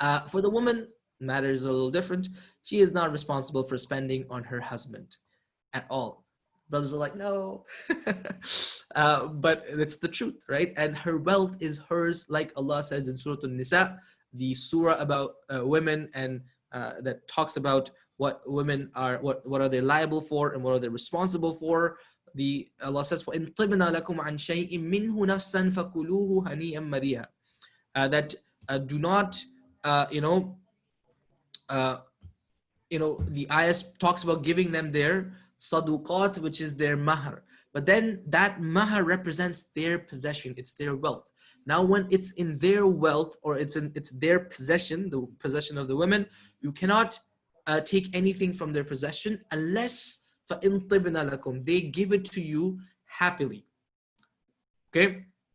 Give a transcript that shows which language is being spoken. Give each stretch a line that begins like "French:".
English: For the woman, matter is a little different. She is not responsible for spending on her husband at all. Brothers are like, no. But it's the truth, right? And her wealth is hers, like Allah says in Surah An-Nisa, the surah about women, and that talks about what women are, what are they liable for and what are they responsible for. Allah says,
Arabic: وَإِن طِبْنَا لَكُمْ عَنْ شَيْءٍ مِّنْهُ نَفْسًا فَكُلُوهُ هَنِيئًا مَرِيئًا.
English: That do not, the ayah talks about giving them their saduqat, which is their mahar. But then that mahar represents their possession, it's their wealth. Now when it's in their wealth, or it's their possession, the possession of the women, you cannot take anything from their possession unless
Arabic: فَإِن طِبْنَا لَكُمْ,
English: they give it to you happily. Okay?